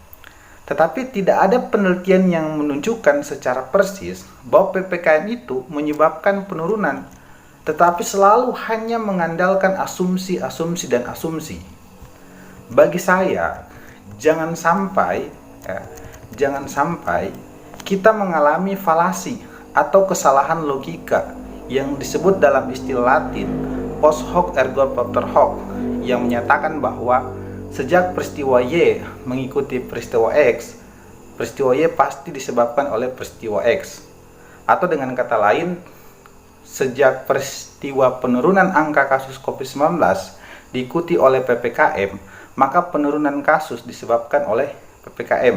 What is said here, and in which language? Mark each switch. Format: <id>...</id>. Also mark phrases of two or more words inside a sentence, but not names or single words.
<id>Tetapi tidak ada penelitian yang menunjukkan secara persis bahwa PPKM itu menyebabkan penurunan, tetapi selalu hanya mengandalkan asumsi-asumsi dan asumsi. Bagi saya, jangan sampai kita mengalami falasi atau kesalahan logika yang disebut dalam istilah Latin</id> <la>post hoc ergo propter hoc,</la> <id>yang menyatakan bahwa sejak peristiwa Y mengikuti peristiwa X, peristiwa Y pasti disebabkan oleh peristiwa X. Atau dengan kata lain, sejak peristiwa penurunan angka kasus COVID-19 diikuti oleh PPKM, maka penurunan kasus disebabkan oleh PPKM.</id>